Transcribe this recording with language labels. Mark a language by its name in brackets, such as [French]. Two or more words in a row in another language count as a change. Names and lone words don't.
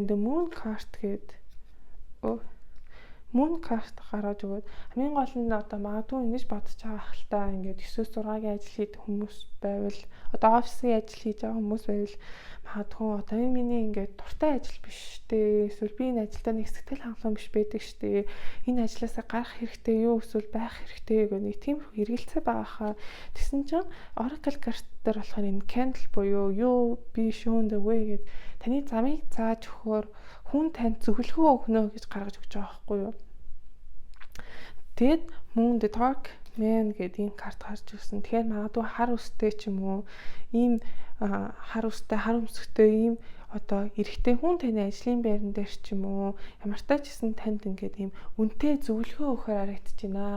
[Mongolian] The Moon Card гэдэг Moon Card гаргаж өгөөд хамгийн гол нь одоо магадгүй ингэж бодож байгаа ахaltaа ингээд 9-6-гийн ажил хийх хүмүүс байвал одоо офисын ажил хийж байгаа хүмүүс байвал магадгүй одоо энэ миний ингээд дуртай ажил биш дээ. Эсвэл би энэ ажилдаа нэг сэтгэл хангалуун биш байдаг штэ. Энэ ажлаасаа гарах хэрэгтэй юу эсвэл байх хэрэгтэй гэх нэг тиймэрхүү эргэлзээ байгаа хаа. Тэгсэн чинь Oracle Card дээр болохоор энэ candle буюу юу би [English] shown the way [Mongolian] гэдэг таны замыг зааж өгөхөөр хүн танд зөвлөгөө өгнө гэж гаргаж өгч байгаа байхгүй юу. Тэгэд Moon the Dark Man гэдэг ийм карт гарч ирсэн. Тэгэхээр магадгүй хар үстэй ч юм уу ийм хар үстэй хар өмсгтэй ийм одоо эрэгтэй хүн таны ажлын байран дээр ч юм уу ямар ч тач гэсэн танд ингээд ийм үнэтэй зөвлөгөө өгөхөөр харагдаж байна.